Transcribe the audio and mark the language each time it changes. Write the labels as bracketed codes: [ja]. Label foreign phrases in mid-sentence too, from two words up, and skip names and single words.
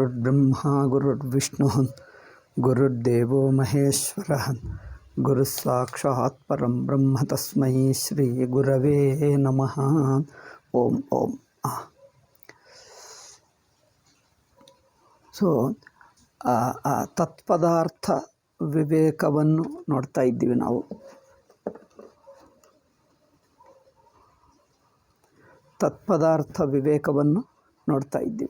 [sa] ಗುರುರ್ಬ್ರಹ್ಮ ಗುರುರ್ವಿಷ್ಣು ಗುರುರ್ದೇವೋ ಮಹೇಶ್ವರ ಗುರುಸಾಕ್ಷಾತ್ ಪರಂ ಬ್ರಹ್ಮ ತಸ್ಮೈ ಶ್ರೀ ಗುರವೇ ನಮಃ. ಓಂ ಓಂ. [kn] ಸೊ ತತ್ಪದಾರ್ಥ ವಿವೇಕವನ್ನು ನೋಡ್ತಾ ಇದ್ದೀವಿ ನಾವು. ತತ್ಪದಾರ್ಥ ವಿವೇಕವನ್ನು ನೋಡ್ತಾ ಇದ್ದೀವಿ.